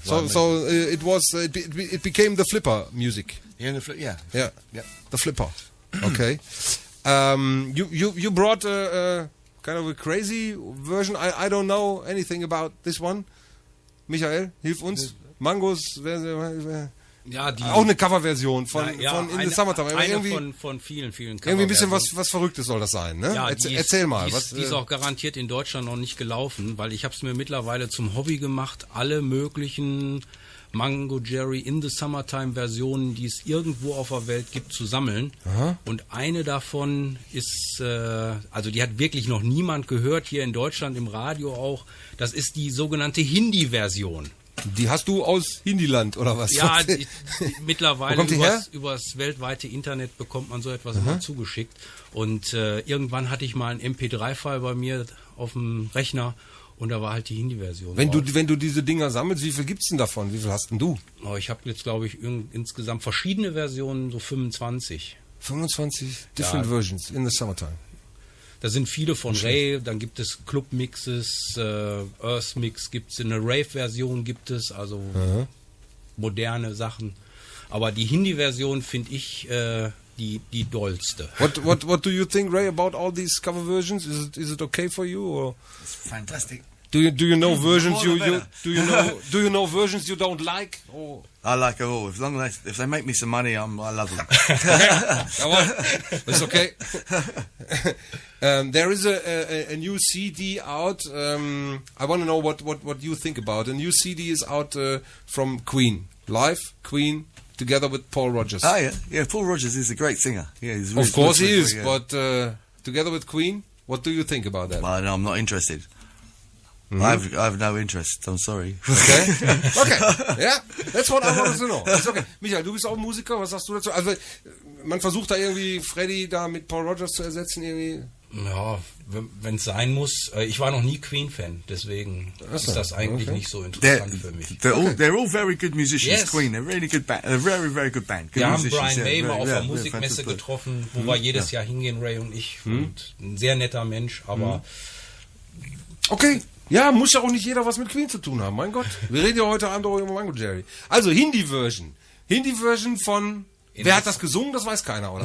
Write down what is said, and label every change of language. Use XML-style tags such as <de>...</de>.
<en>It became the Flipper music. Yeah, the Flipper. Okay. You brought a kind of a crazy version. I don't know anything about this one.</en> <de>Michael, hilf uns. Mangos, ja, auch eine Coverversion von In the Summertime. Eine von vielen irgendwie ein bisschen was Verrücktes soll das sein, ne? Ja, erzähl mal. Die ist auch garantiert in Deutschland noch nicht gelaufen, weil ich habe es mir mittlerweile zum Hobby gemacht, alle möglichen Mungo Jerry In the Summertime Versionen, die es irgendwo auf der Welt gibt, zu sammeln. Aha. Und eine davon ist, also die hat wirklich noch niemand gehört, hier in Deutschland im Radio auch, das ist die sogenannte Hindi-Version. Die hast du aus Hindiland, oder was? Ja, mittlerweile übers weltweite Internet bekommt man so etwas immer zugeschickt. Und irgendwann hatte ich mal einen MP3-File bei mir auf dem Rechner und da war halt die Hindi-Version. Wenn du diese Dinger sammelst, wie viel gibt's denn davon? Wie viel hast denn du? Oh, ich habe jetzt, glaube ich, insgesamt verschiedene Versionen, so 25.</de> <en>25 different versions in the summertime.</en> <de>Da sind viele von Ray, dann gibt es Club-Mixes, Earth-Mix gibt es, eine Rave-Version gibt es, also moderne Sachen. Aber die Hindi-Version finde ich die dollste.</de> <en>What do you think, Ray, about all these cover versions? Is it okay for you? Or? It's fantastic. Do you know versions do you know versions you don't like? Or? I like it all. If they make me some money, I love them. It's okay. There is a new CD out. I want to know what you think about. A new CD is out from Queen. Live Queen together with Paul Rodgers. Oh yeah. Paul Rodgers is a great singer. Yeah, he's really of course he is. Yeah. But together with Queen, what do you think about that? Well, no, I'm not interested. Mm-hmm. I have no interest. I'm sorry. Okay. Ja, that's what I wanted to know.</en> <de>Ist okay. Michael, du bist auch Musiker. Was sagst du dazu? Also man versucht da irgendwie Freddie da mit Paul Rodgers zu ersetzen irgendwie. Ja, wenn es sein muss. Ich war noch nie Queen-Fan, deswegen ist das eigentlich nicht so interessant für mich.</de> <en>They're all very good musicians. Yes. Queen, they're really good band. A very, very good band. Good</en> <de>Wir haben</de> <en>musicians, Brian May yeah,</en> <de>mal auf</de> <en>yeah,</en> <de>der Musikmesse</de> <en>fantastic.</en> <de>getroffen, wo wir jedes Jahr hingehen, Ray und ich. Und ein sehr netter Mensch, aber</de> <en>Okay.</en> <de>Ja, muss ja auch nicht jeder was mit Queen zu tun haben, mein Gott. Wir reden ja heute Abend auch über Mungo Jerry. Also Hindi-Version. Hindi-Version von... Wer hat das gesungen? Das weiß keiner, oder</de>